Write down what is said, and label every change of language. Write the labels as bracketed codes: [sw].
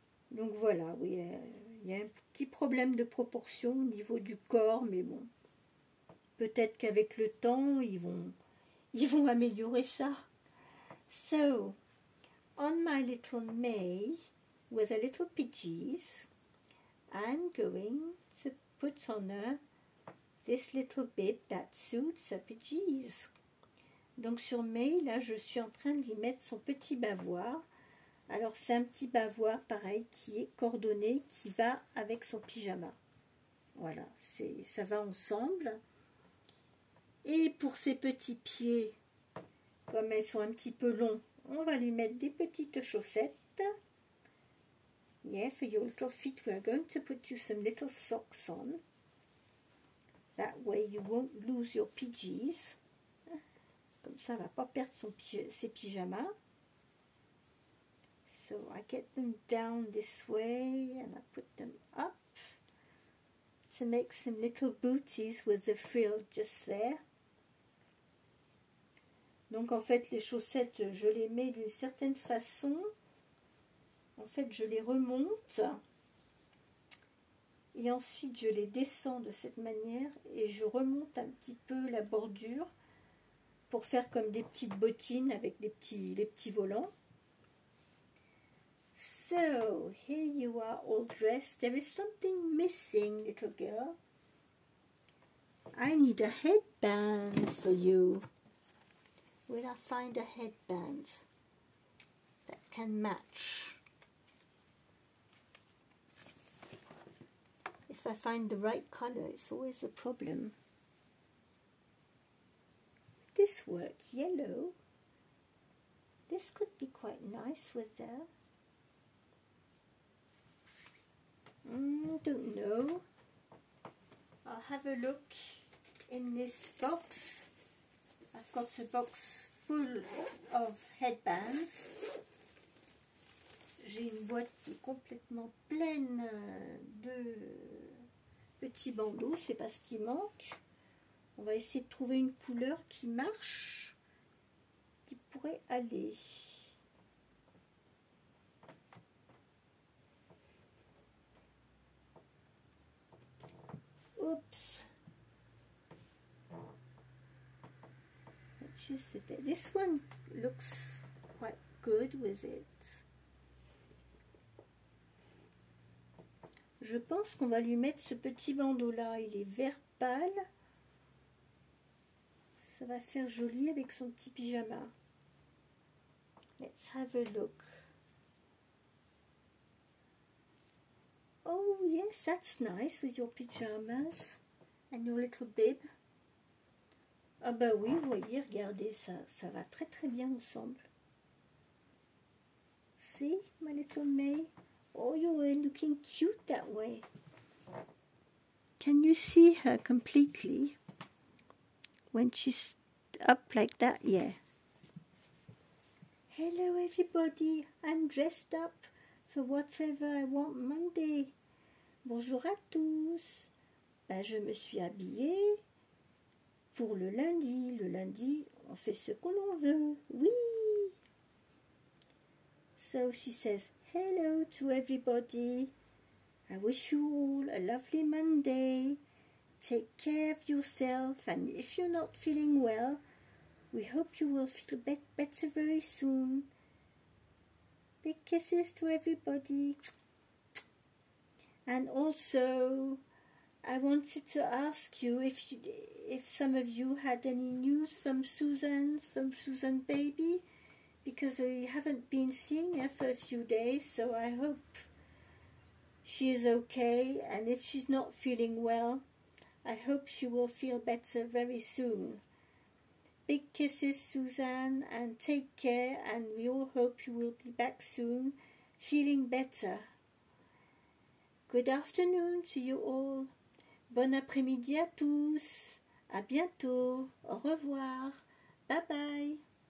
[fr] Donc voilà, oui, il y a un petit problème de proportion au niveau du corps, mais bon, peut-être qu'avec le temps, ils vont améliorer ça. [en] So, on my little May, with a little Pidgeys, I'm going to put on her this little bib that suits her Pidgeys. [fr] Donc sur May, là, je suis en train de lui mettre son petit bavoir. Alors c'est un petit bavoir pareil qui est coordonné, qui va avec son pyjama. Voilà, ça va ensemble. Et pour ses petits pieds, comme elles sont un petit peu longs, on va lui mettre des petites chaussettes. [en] Yeah, for your little feet, we are going to put you some little socks on. That way you won't lose your Pidgeys. [fr] Comme ça, elle ne va pas perdre ses pyjamas. [en] So I get them down this way and I put them up to make some little booties with the frill just there. [fr] Donc en fait les chaussettes je les mets d'une certaine façon. En fait je les remonte et ensuite je les descends de cette manière et je remonte un petit peu la bordure pour faire comme des petites bottines avec les petits volants. [en] So, here you are all dressed. There is something missing, little girl. I need a headband for you. Will I find a headband that can match? If I find the right color, it's always a problem. This work, yellow. This could be quite nice with that. Don't know. I'll have a look in this box. I've got a box full of headbands. [fr] J'ai une boîte qui est complètement pleine de petits bandeaux, c'est pas ce qui manque. On va essayer de trouver une couleur qui marche, qui pourrait aller. Oops. [en] Which is it? This one looks quite good with it. [fr] Je pense qu'on va lui mettre ce petit bandeau là. Il est vert pâle. Ça va faire joli avec son petit pyjama. [en] Let's have a look. Oh yes, that's nice with your pyjamas and your little bib. [fr] Ah bah oui, vous voyez, regardez, ça va très très bien ensemble. [en] See, my little May? Oh, you're looking cute that way. Can you see her completely when she's up like that? Yeah. Hello everybody, I'm dressed up for whatever I want Monday. [fr] Bonjour à tous. Ben, je me suis habillée pour le lundi. Le lundi, on fait ce que l'on veut. Oui. [en] So she says, hello to everybody. I wish you all a lovely Monday. Take care of yourself, and if you're not feeling well, we hope you will feel better very soon. Big kisses to everybody. And also, I wanted to ask you if some of you had any news from Susan baby, because we haven't been seeing her for a few days, so I hope she is okay, and if she's not feeling well, I hope she will feel better very soon. Big kisses, Suzanne, and take care, and we all hope you will be back soon, feeling better. Good afternoon to you all. [fr] Bon après-midi à tous. À bientôt. Au revoir. Bye bye.